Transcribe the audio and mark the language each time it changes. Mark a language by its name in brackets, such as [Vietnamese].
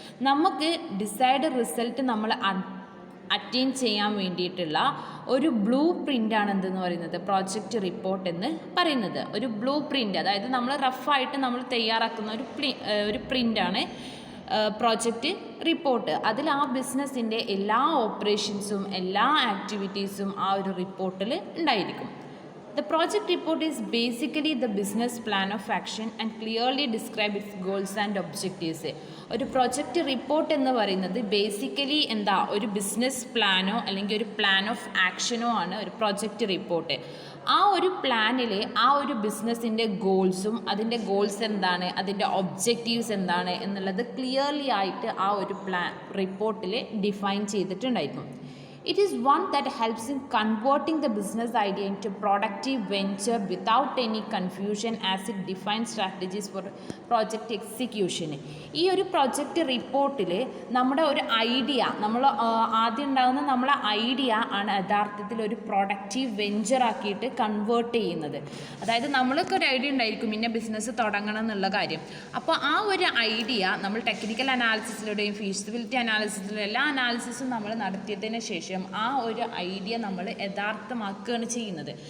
[Malayalam] നമുക്ക് decide result നമ്മൾ attain ചെയ്യാൻ വേണ്ടിയിട്ടുള്ള ഒരു ബ്ലൂ പ്രിൻ്റാണ് എന്തെന്ന് പറയുന്നത് പ്രോജക്റ്റ് റിപ്പോർട്ട് എന്ന് പറയുന്നത്. ഒരു ബ്ലൂ പ്രിൻ്റ്, അതായത് നമ്മൾ റഫായിട്ട് നമ്മൾ തയ്യാറാക്കുന്ന ഒരു പ്രിൻ്റാണ് പ്രോജക്റ്റ് റിപ്പോർട്ട്. അതിൽ ആ ബിസിനസ്സിൻ്റെ എല്ലാ ഓപ്പറേഷൻസും എല്ലാ ആക്ടിവിറ്റീസും ആ ഒരു റിപ്പോർട്ടിൽ ഉണ്ടായിരിക്കും. [English] The project report is basically the business plan of action and clearly describe its goals and objectives. [Malayalam] ഒരു പ്രൊജക്റ്റ് റിപ്പോർട്ട് എന്ന് പറയുന്നത് ബേസിക്കലി എന്താ, ഒരു ബിസിനസ് പ്ലാനോ അല്ലെങ്കിൽ ഒരു പ്ലാൻ ഓഫ് ആക്ഷനോ ആണ് ഒരു പ്രൊജക്റ്റ് റിപ്പോർട്ട്. ആ ഒരു പ്ലാനിൽ ആ ഒരു ബിസിനസ്സിൻ്റെ ഗോൾസും അതിൻ്റെ ഗോൾസ് എന്താണ്, അതിൻ്റെ ഒബ്ജക്റ്റീവ്സ് എന്താണ് എന്നുള്ളത് ക്ലിയർലി ആയിട്ട് ആ ഒരു റിപ്പോർട്ടിൽ define ചെയ്തിട്ടുണ്ടായിരിക്കും. [English] It is one that helps in converting the business idea into productive venture without any confusion as it defines strategies for project execution. [Malayalam] ഈ ഒരു പ്രൊജക്റ്റ് റിപ്പോർട്ടിൽ നമ്മുടെ ഒരു ഐഡിയ ആദ്യം ഉണ്ടാകുന്ന നമ്മളെ ഐഡിയ ആണ് യഥാർത്ഥത്തിൽ ഒരു പ്രൊഡക്റ്റീവ് വെഞ്ചർ ആക്കിയിട്ട് കൺവേർട്ട് ചെയ്യുന്നത്. അതായത് നമ്മൾക്ക് ഒരു ഐഡിയ ഉണ്ടായിരിക്കും ഇന്ന ബിസിനസ് തുടങ്ങണം എന്നുള്ള കാര്യം. അപ്പോൾ ആ ഒരു ഐഡിയ നമ്മൾ ടെക്നിക്കൽ അനാലിസിസിലൂടെയും ഫീസിബിലിറ്റി അനാലിസിസിലും എല്ലാ അനാലിസിസും നമ്മൾ നടത്തിയതിന് ശേഷം ആ ഒരു ഐഡിയ നമ്മൾ യഥാർത്ഥമാക്കുകയാണ് ചെയ്യുന്നത്.